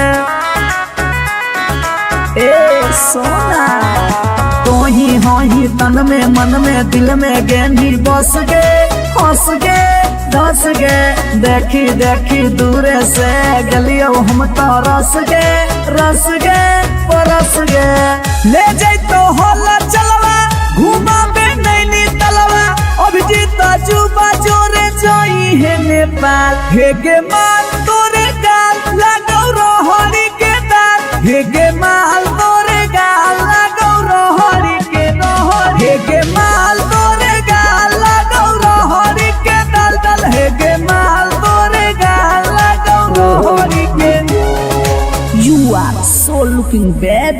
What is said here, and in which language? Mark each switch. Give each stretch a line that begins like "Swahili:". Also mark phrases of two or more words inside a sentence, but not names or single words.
Magahi: ए सोना तो ही हो ही तन में मन में दिल में गेंदी बस गे हंस गे धंस गे देखी देखी दूर से गलियो हम तो रस गे परस गे ले जाई तो होला चलवा घुमा बे नैनी तलवा अभिजीत जुबा जोरे जोई है नेपाल हेगे माल तोरे गाल लगौ रहरी के दाल हेगे माल तोरे गाल लगौ रहरी के रहरी हेगे माल तोरे गाल लगौ रहरी के दल हेगे माल तोरे गाल लगौ रहरी के
English: You are so looking baby.